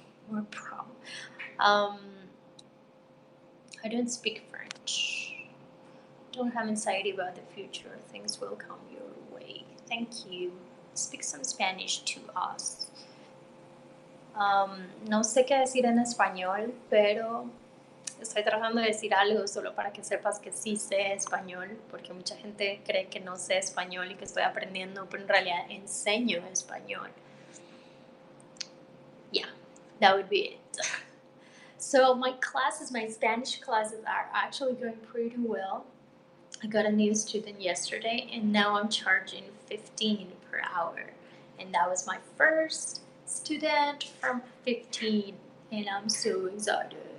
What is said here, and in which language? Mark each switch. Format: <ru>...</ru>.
<en>No problem. I don't speak French. Don't have anxiety about the future. Things will come your way. Thank you. Speak some Spanish to us.</en> <es>No sé qué decir en español, pero estoy tratando de decir algo solo para que sepas que sí sé español, porque mucha gente cree que no sé español y que estoy aprendiendo, pero en realidad enseño español.</es> <en>Yeah, that would be it. So my classes, my Spanish classes are actually going pretty well. I got a new student yesterday and now I'm charging 15 per hour. And that was my first student from 15, and I'm so excited.</en>